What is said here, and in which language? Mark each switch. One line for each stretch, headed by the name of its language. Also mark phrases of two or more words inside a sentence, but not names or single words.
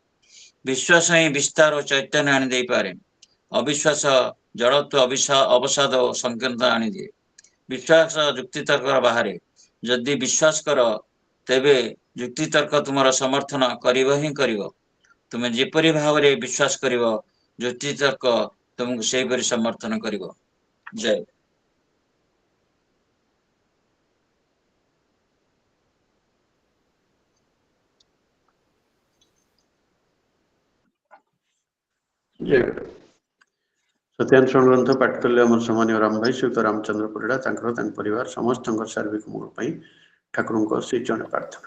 Odia: ବିଶ୍ୱାସ ହିଁ ବିସ୍ତାର ଓ ଚୈତନ୍ୟ ଆଣି ଦେଇପାରେ। ଅବିଶ୍ୱାସ ଜଡ଼ତ୍ୱ ଅବସାଦ ଓ ସଂକୀର୍ଣ୍ଣତା ଆଣିଦିଏ। ବିଶ୍ୱାସ ଯୁକ୍ତିତର୍କ ବାହାରେ। ଯଦି ବିଶ୍ୱାସ କର ତେବେ ଯୁକ୍ତିତର୍କ ତୁମର ସମର୍ଥନ କରିବ ହିଁ କରିବ। ତୁମେ ଯେପରି ଭାବରେ ବିଶ୍ୱାସ କରିବ ଯୁକ୍ତିତର୍କ ତୁମକୁ ସେହିପରି ସମର୍ଥନ କରିବ। ଜୟ ଜୟ ଗୁରୁ ସତ୍ୟାଂଶ ଗ୍ରନ୍ଥ ପାଠ କଲେ ଆମ ସମ୍ମାନୀୟ ରାମ ଭାଇ ଶ୍ରୀଯୁକ୍ତ ରାମଚନ୍ଦ୍ର ପରିଡ଼ା ପରିବାର ସମସ୍ତ ସାର୍ବିକ ମଙ୍ଗଳ ଠାକୁର ଶ୍ରୀ ଚରଣ ପ୍ରାର୍ଥନା।